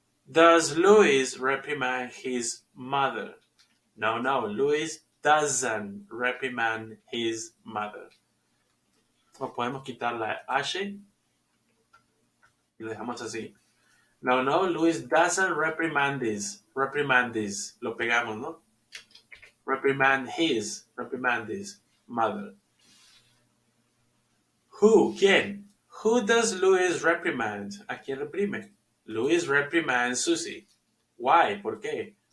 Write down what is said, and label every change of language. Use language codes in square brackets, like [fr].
[en] Does Louis reprimand his mother? No, Louis doesn't reprimand his mother. [es] O podemos quitar la H y lo dejamos así. [en] No, Louis doesn't reprimand this. [es] Lo pegamos, ¿no? [en] Reprimand his mother. Who? ¿Quién? Who does Louis reprimand? [es] ¿A quién reprime? [en] Louis reprimands Susie. Why? [es] ¿Por qué?